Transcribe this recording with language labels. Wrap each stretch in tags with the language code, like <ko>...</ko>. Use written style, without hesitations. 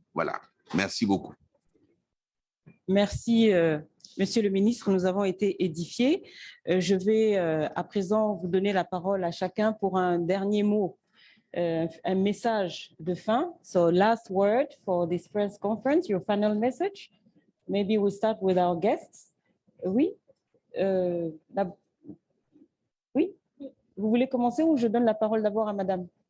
<fr>Voilà. Merci beaucoup. Merci, Monsieur le ministre. Nous avons été édifiés. Je vais à présent vous donner la parole à chacun pour un dernier mot, un message de fin.</fr> <en>So, last word for this press conference, your final message. Maybe we start with our guests.</en> <fr>Oui. Oui. Vous voulez commencer ou je donne la parole d'abord à Madame?</fr>